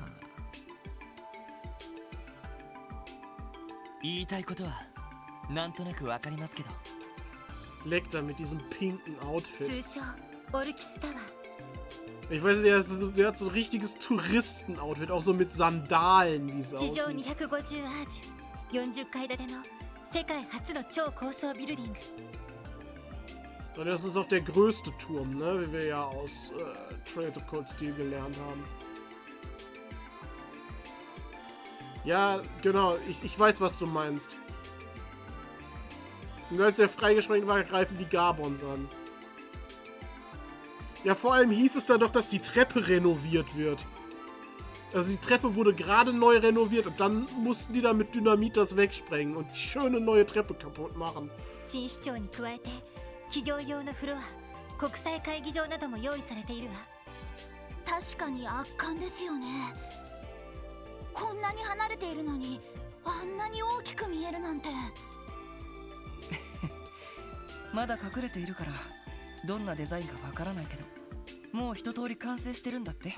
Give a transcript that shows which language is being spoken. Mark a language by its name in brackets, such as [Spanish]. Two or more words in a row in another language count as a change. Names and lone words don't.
[Japanese] 言いたいことはなんとなくわかりますけど。 [German] Lecter mit diesem pinken Outfit. [Japanese] 通称オルキスタワー。 [German] Ich weiß nicht, der hat so ein richtiges Touristen-Outfit, auch so mit Sandalen, wie es [Japanese] 地上 [German] aussieht. [Japanese] 250アージュ40階建ての世界初の超高層ビルディング。 [German] Und das ist auch der größte Turm, ne? Wie wir ja aus Trails of Cold Steel gelernt haben. Ja, genau. Ich weiß, was du meinst. Und als der freigesprengt war, greifen die Gabons an. Ja, vor allem hieß es dann doch, dass die Treppe renoviert wird. Also die Treppe wurde gerade neu renoviert und dann mussten die da mit Dynamit das wegsprengen und die schöne neue Treppe kaputt machen. [Japanese] 新市長に加えて企業用のフロア、国際会議場なども用意されているわ。確かに圧巻ですよね。こんなに離れているのにあんなに大きく見えるなんて。まだ隠れているからどんなデザインかわからないけど、もう一通り完成してるんだって。